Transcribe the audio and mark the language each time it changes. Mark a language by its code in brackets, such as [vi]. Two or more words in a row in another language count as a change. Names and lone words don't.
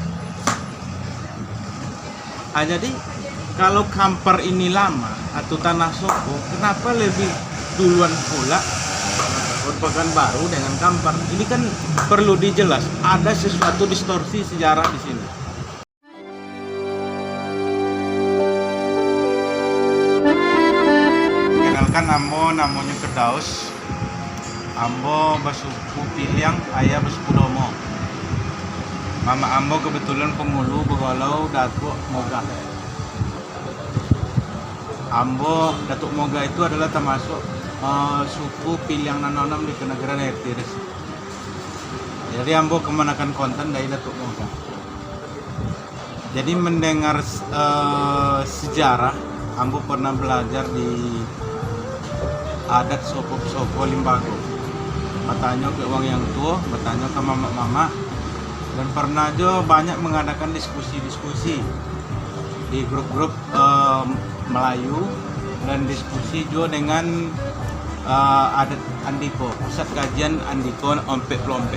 [id] Jadi kalau Kampar ini lama atau Tanah Soko, kenapa lebih duluan pula Pekanbaru dengan Kampar? Ini kan perlu dijelas, ada sesuatu distorsi sejarah di sini. Kenalkan Ambo, namanya Kedaus. [min] Ambo basuku Piliang, ayah basuku Domo. [id] Mama Ambo kebetulan Pengulu, Begolau, Datuk Moga. Ambo, Datuk Moga itu adalah termasuk suku Piliang Nanonom di Kenagaran Air Tiris. Jadi Ambo kemanakan konten dari Datuk Moga. Jadi mendengar sejarah, Ambo pernah belajar di adat Soko Limbago. Bertanya ke orang yang tua, bertanya ke mama-mama, dan pernah juga banyak mengadakan diskusi-diskusi di grup-grup Melayu, dan diskusi juga dengan adat Andiko, pusat kajian Andiko Ompek Plompek.